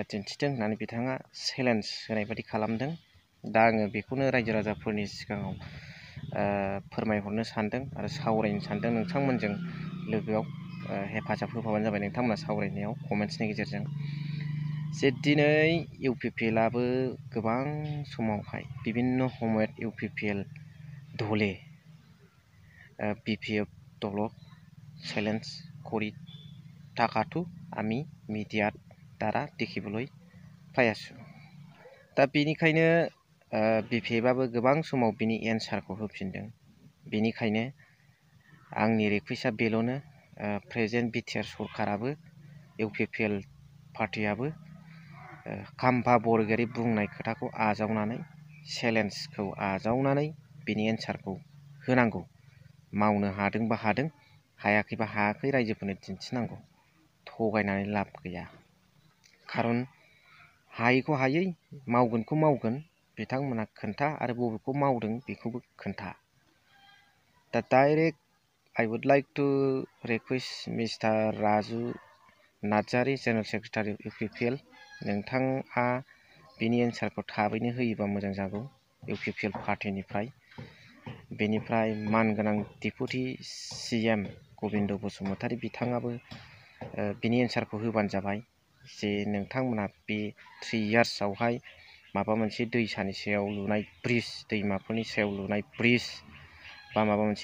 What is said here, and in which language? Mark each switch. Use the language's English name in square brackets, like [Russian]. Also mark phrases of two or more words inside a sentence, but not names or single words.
[Bodo] दिन्थिदों होननानै बिथाङा चेलेन्ज होनाय बायदि खालामदों दा आङो बेखौनो रायजो राजाफोरनि सिगाङाव फोरमायहरनो सानदों आरो सावरायनो सानदों नोंथांमोनजों लोगोआव हेफाजाब होफाबानो जाबाय नोंथांमोना सावरायनायाव कमेन्ट्सनि गेजेरजों जे दिनै इउपिपिएलआबो गोबां समावहाय बिभिन्न সময়त इउपिपिएल दले [Assamese] बिपिएफ दलक চেলেঞ্জ কৰি থাকাটো আমি মিডিয়াত দ্বাৰা দেখিবলৈ পাই আছোঁ [Bodo] दा बेनिखायनो बिपिएफआबो गोबां समाव बिनि एन्सारखौ होफिनदों बेनिखायनो आंनि रिकुवेस्टआ बेल'नो प्रेजेन्ट बिटिआर सरकाराबो इउपिपिएल पार्टियाबो खाम्फा बरगयारी बुंनाय खोथाखौ आजावनानै चेलेन्जखौ आजावनानै बिनि एन्सारखौ होनांगौ मावनो हादोंबा हादों हायाखैबा हायाखै रायजोफोरनो दिन्थिनांगौ थगायनानै लाब गैया खारन हायैखौ हायै मावगोनखौ मावगोन बिथांमोना खोन्था आरो बबेखौ मावदों बेखौबो खोन्था दा डाइरेक्ट [English] I would like to request Mr. [Bodo] Raju Nadjari [English] General Secretary of UPPL [Bodo] नोंथाङा बिनि एन्सारखौ थाबैनो होयोबा मोजां जागौ इउपिपिएल पार्टिनिफ्राय बेनिफ्राय मानगोनां डेपुटि सिएम गबिन्द बसुमतारी बिथाङाबो बिनि एन्सारखौ होबानो जाबाय जे नोंथांमोना बे 3 इयार्सआवहाय माबा मोनसे दैसानि सायाव लुनाय ब्रिज दैमाफोरनि सायाव लुनाय ब्रिज बा माबा मोनसे